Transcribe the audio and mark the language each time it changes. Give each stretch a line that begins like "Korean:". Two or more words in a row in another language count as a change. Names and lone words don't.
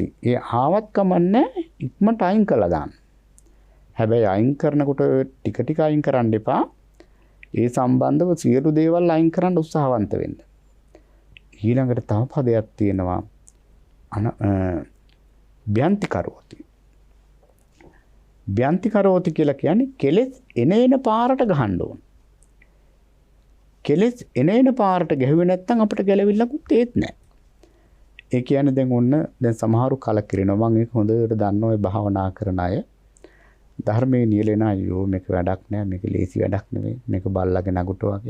Sinhala: ඒ ආවත් කමන්නේ ඉක්මනට අයින් කළා දාන්න. හැබැයි අයින් කරනකොට ටික ටික අයින් කරන්න එපා. ඒ සම්බන්ධව සියලු දේවල් අයින් කරන්න උත්සාහවන්ත වෙන්න. ඊළඟට තව පදයක් තියෙනවා
Pali: බ්‍යන්ති කරෝති. බ්‍යන්ති කරෝති
Sinhala: කියලා කියන්නේ කෙලෙස් එන පාරට ගහන්න ඕන. කෙලෙස් එන පාරට ගැහුවේ නැත්නම් අපිට ගැලවිල්ලකුත් ඒත් නැහැ. ඒ කියන්නේ දැන් ඔන්න දැන් සමහරු කලකිරෙනවා. මම ඒක හොඳට දන්නවා ඒ භාවනා කරන අය. ධර්මයේ නියලෙන අයෝ මේක වැඩක් නෑ, මේක ලේසි වැඩක් නෙමෙයි, මේක බල්ලගේ නගුට වගේ.